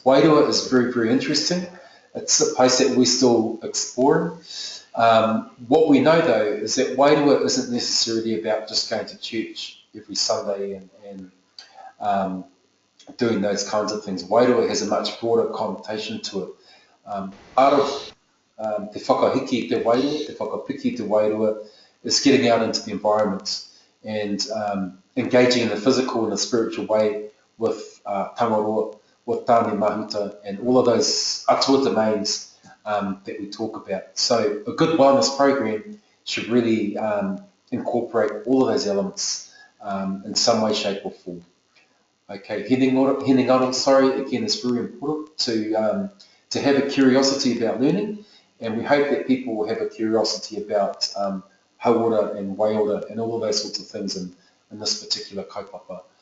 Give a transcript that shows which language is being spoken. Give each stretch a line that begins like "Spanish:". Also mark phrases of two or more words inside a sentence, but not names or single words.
English: WAIRUA is very, very interesting. It's a place that we're still exploring. What we know though is that WAIRUA isn't necessarily about just going to church every Sunday and doing those kinds of things. WAIRUA has a much broader connotation to it. Part of
Māori: te whakahiki te WAIRUA, te whakapiki te WAIRUA,
English: is getting out into the environment and engaging in a physical and a spiritual way with tangaroa, with tāne mahuta, and all of those atua domains that we talk about. So a good wellness program should really incorporate all of those elements in some way, shape or form. Okay, hinengaro, sorry, again, it's very important to have a curiosity about learning, and we hope that people will have a curiosity about hauora and waiora and all of those sorts of things in this particular kaupapa.